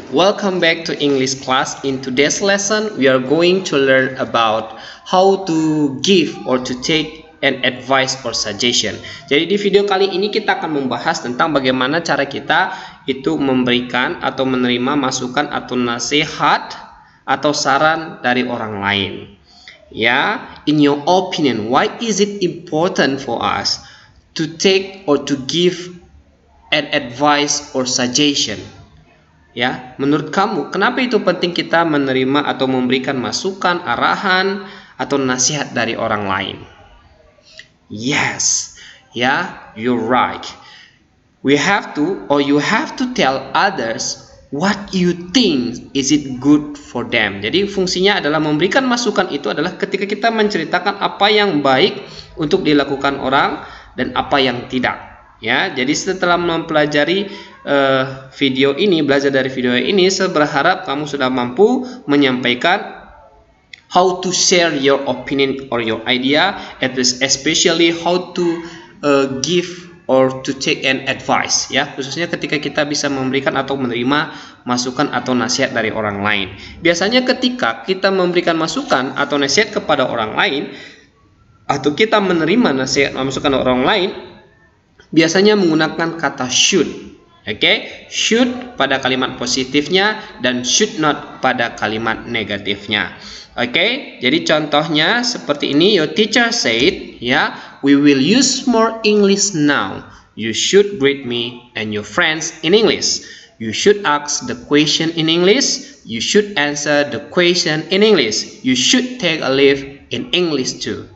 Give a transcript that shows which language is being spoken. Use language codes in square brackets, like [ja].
[en] Welcome back to English class. In today's lesson, we are going to learn about how to give or to take an advice or suggestion. [id] Jadi di video kali ini kita akan membahas tentang bagaimana cara kita itu memberikan atau menerima masukan atau nasihat atau saran dari orang lain. [en] Ya, in your opinion, why is it important for us to take or to give an advice or suggestion? [id] Ya, menurut kamu kenapa itu penting kita menerima atau memberikan masukan, arahan atau nasihat dari orang lain? [en] Yes, ya, you're right. We have to or you have to tell others what you think is it good for them. [id] Jadi fungsinya adalah memberikan masukan itu adalah ketika kita menceritakan apa yang baik untuk dilakukan orang dan apa yang tidak. Ya, jadi setelah mempelajari video ini, belajar dari video ini, saya berharap kamu sudah mampu menyampaikan [en] how to share your opinion or your idea, especially how to give or to take an advice. [id] Ya, khususnya ketika kita bisa memberikan atau menerima masukan atau nasihat dari orang lain. Biasanya ketika kita memberikan masukan atau nasihat kepada orang lain, atau kita menerima nasihat masukan orang lain, biasanya menggunakan kata should. Oke, should pada kalimat positifnya dan should not pada kalimat negatifnya. Oke, jadi contohnya seperti ini. [en] Your teacher said, ya, we will use more English now. You should greet me and your friends in English. You should ask the question in English. You should answer the question in English. You should take a leave in English too.